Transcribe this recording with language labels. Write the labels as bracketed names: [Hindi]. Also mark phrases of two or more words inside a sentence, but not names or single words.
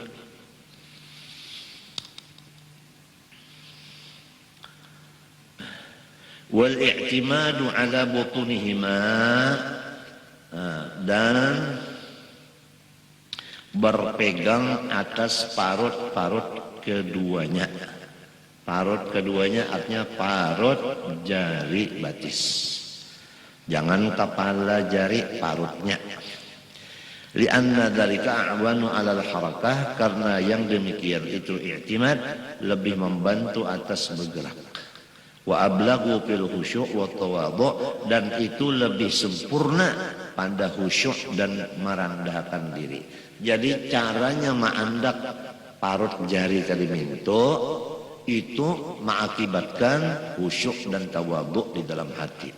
[Arabic] والاعتماد على بطونهما, [Banjar] dan berpegang atas parut-parut keduanya. Parut keduanya artinya parut jari batis. Jangan kepala jari, parutnya. [Arabic] لأن ذلك أعون على الحركة, [Banjar] karena yang demikian itu i'timad lebih membantu atas bergerak. [Arabic] وأبلغ في الخشوع والتواضع, [Banjar] dan itu lebih sempurna pada khusyuk dan merendahkan diri. Jadi caranya mengandak parut jari tadi minto itu mengakibatkan khusyuk dan tawadhu di dalam hati.